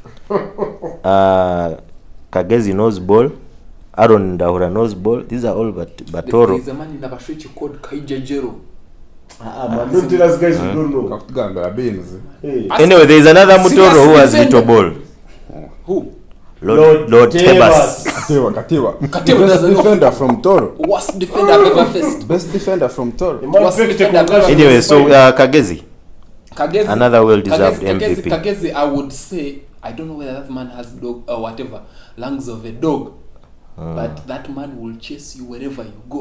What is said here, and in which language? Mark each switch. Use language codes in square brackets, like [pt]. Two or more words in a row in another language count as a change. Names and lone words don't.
[en] Kagezi knows ball. Aaron Ndahura knows ball. These are all There Batoro. is a man in Abashichi called Kaijajero. Man, don't tell us guys who don't know. [ttj] Kakugambira beans. [en] Hey. Anyway, there is another Mutoro who has Serious little ball. Who? Lord Tebas. Katiwa. Katiwa Best doesn't know. defender from Toro. Worst defender I've ever faced. Best defender from The Toro. man What's picked the a concussion. Anyway, so Kagezi, Kagezi, another well-deserved Kagezi, MVP. Kagezi, I would say, I don't know whether that man has dog or whatever, lungs of a dog, but that man will chase you wherever you go.